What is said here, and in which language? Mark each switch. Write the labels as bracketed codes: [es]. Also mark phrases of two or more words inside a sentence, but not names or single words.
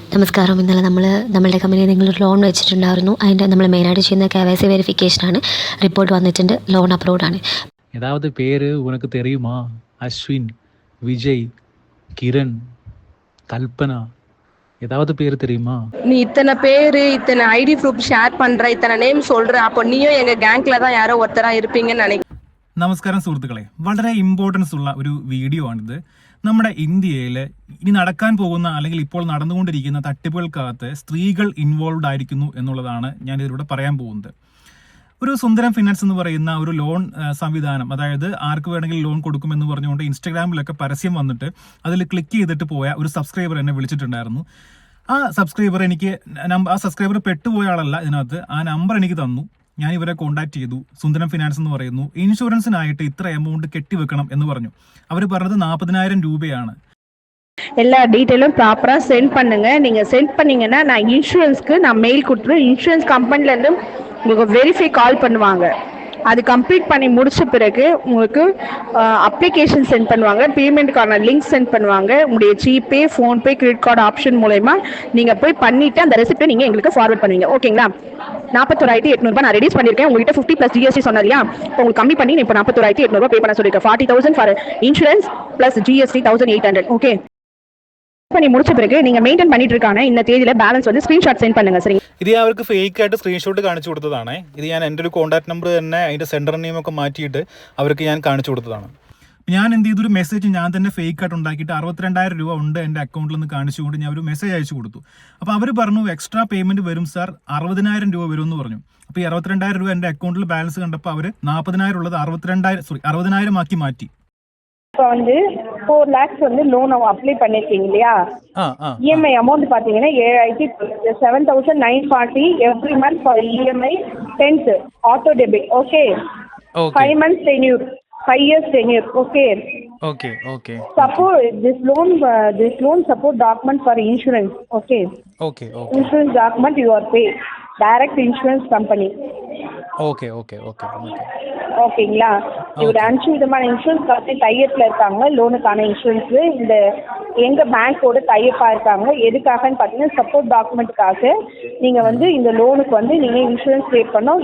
[ml] നമസ്കാരം. ഇന്നലെ നമ്മളുടെ കമ്പനിയിൽ നിങ്ങളൊരു ലോൺ വെച്ചിട്ടുണ്ടായിരുന്നു. അതിൻ്റെ നമ്മൾ മെയിനായിട്ട് ചെയ്യുന്ന KYC വെരിഫിക്കേഷനാണ്. റിപ്പോർട്ട് വന്നിട്ടുണ്ട്, [en] loan approved [ml] ആണ്. [ta] ஏதாவது பேர் உனக்கு தெரியுமா? அஸ்வின், விஜய், கிரண், கல்பனா, ஏதாவது பேர் தெரியுமா? நீ இத்தனை பேரு இத்தனை [en] ID proof [ta] ஷேர் பண்ற, இத்தனை நேம் சொல்ற, அப்போ நீயும் எங்க கேங்க்ல தான் யாரோ ஒருத்தரா இருப்பீங்கன்னு நினைக்கிறேன். [ml] നമസ്കാരം സുഹൃത്തുക്കളെ, വളരെ ഇമ്പോർട്ടൻസ് ഉള്ള ഒരു വീഡിയോ ആണിത്. നമ്മുടെ ഇന്ത്യയിൽ ഇനി നടക്കാൻ പോകുന്ന അല്ലെങ്കിൽ ഇപ്പോൾ നടന്നുകൊണ്ടിരിക്കുന്ന തട്ടിപ്പുകൾക്കകത്ത് സ്ത്രീകൾ ഇൻവോൾവ് ആയിരിക്കുന്നു എന്നുള്ളതാണ് ഞാൻ ഇതിലൂടെ പറയാൻ പോകുന്നത്. ഒരു സുന്ദരം ഫിനാൻസ് എന്ന് പറയുന്ന ഒരു ലോൺ സംവിധാനം, അതായത് ആർക്ക് വേണമെങ്കിലും ലോൺ കൊടുക്കുമെന്ന് പറഞ്ഞുകൊണ്ട് ഇൻസ്റ്റാഗ്രാമിലൊക്കെ പരസ്യം വന്നിട്ട് അതിൽ ക്ലിക്ക് ചെയ്തിട്ട് പോയ ഒരു സബ്സ്ക്രൈബർ എന്നെ വിളിച്ചിട്ടുണ്ടായിരുന്നു. ആ സബ്സ്ക്രൈബർ പെട്ടുപോയ ആളല്ല ഇതിനകത്ത്. ആ നമ്പർ എനിക്ക് തന്നു. ഞാൻ ഇവരെ കോൺടാക്ട് ചെയ്തു. സുന്ദരം ഫിനാൻസ് എന്ന് പറയുന്നു. ഇൻഷുറൻസിനായിട്ട് ഇത്ര എമൗണ്ട് കെട്ടിവെക്കണം എന്ന് പറഞ്ഞു. അവർ പറഞ്ഞത് 40,000 രൂപയാണ്. [ta] எல்லா டீட்டெயிலும் ப்ராப்பரா சென்ட் பண்ணுங்க. நீங்க சென்ட் பண்ணீங்கன்னா நான் இன்சூரன்ஸ்க்கு மெயில் கொடுத்துருவேன். இன்சூரன்ஸ் கம்பெனில இருந்து உங்களுக்கு [en] verify call [ta] பண்ணுவாங்க. அது கம்ப்ளீட் பண்ணி முடிச்ச பிறகு உங்களுக்கு அப்ளிகேஷன் சென்ட் பண்ணுவாங்க. பேமெண்ட்டுக்கான லிங்க் சென்ட் பண்ணுவாங்க. உங்களுடைய ஜிபே, ஃபோன்பே, [en] credit card option [ta] மூலமா நீங்க போய் பண்ணிட்டு அந்த ரெசிப்டை நீங்க எங்களுக்கு ஃபார்வர்ட் பண்ணுவீங்க. ஓகேங்களா? 41,800 நான் ரெடியூஸ் பண்ணிருக்கேன். உங்ககிட்ட 50 + GST சொன்னேன் இல்லையா? உங்களுக்கு கம்மி பண்ணி இப்போ 41,800 பே பண்ண சொல்லிருக்கேன். [en] 40,000 for insurance + GST 1,800. [ta] ஓகே, பண்ணி முடிச்ச பிறகு நீங்க மெயின்டைன் பண்ணிட்டு இருக்கான இந்த தேதியில பேலன்ஸ் வந்து ஸ்கிரீன்ஷாட் സെൻഡ് பண்ணுங்க. சரி, [ml] ഇത് ഞാൻ അവർക്ക് ഫേക്ക് ആയിട്ട് സ്ക്രീൻഷോട്ട് കാണിച്ചു കൊടുത്തതാണ്. ഇത് ഞാൻ എൻ്റെ ഒരു കോൺടാക്ട് നമ്പർ തന്നെ അതിന്റെ [en] sender name [ml] ഒക്കെ മാറ്റിയിട്ട് അവർക്ക് ഞാൻ കാണിച്ചു കൊടുത്തതാണ്. ഞാൻ എന്ത് ചെയ്തൊരു മെസ്സേജ് ഞാൻ തന്നെ ഫേക്ക് ആയിട്ട് ഉണ്ടാക്കിയിട്ട് 62,000 രൂപ ഉണ്ട് എൻ്റെ അക്കൗണ്ടിൽ നിന്ന് കാണിച്ചുകൊണ്ട് ഞാൻ ഒരു മെസ്സേജ് അയച്ചു കൊടുത്തു. അപ്പോൾ അവർ പറഞ്ഞു [en] extra payment [ml] വരും സാർ, 60,000 രൂപ വരും എന്ന് പറഞ്ഞു. അപ്പോൾ ഈ 62,000 രൂപ എൻ്റെ അക്കൗണ്ടിൽ ബാലൻസ് കണ്ടപ്പോൾ അവർ 40,000 ഉള്ളത് 60,000 ആക്കി മാറ്റി. [ta] இப்போ வந்து 4 lakhs வந்து லோன் அப்ளை பண்ணிருக்கீங்க இல்லையா? [en] EMI amount பாத்தீங்கன்னா 7,940 every month for EMI 10th auto debit. ஓகே, 5 months tenure, 5 years tenure. Okay. Support this loan support document for insurance. Okay. Insurance document you are pay direct insurance company. [ta] ஓகேங்களா? இவர் 5 விதமான [en] insurance company [ta] டைப்ல இருக்காங்க. லோனுக்கான இன்சூரன்ஸ் இந்த எங்க பேங்கோட டைப்பா இருக்காங்க. எதுக்காகன்னு பாத்தீங்கன்னா சப்போர்ட் டாக்குமெண்ட்டுக்காக நீங்க வந்து இந்த லோனுக்கு வந்து நீங்க இன்சூரன்ஸ் பே பண்ணணும்.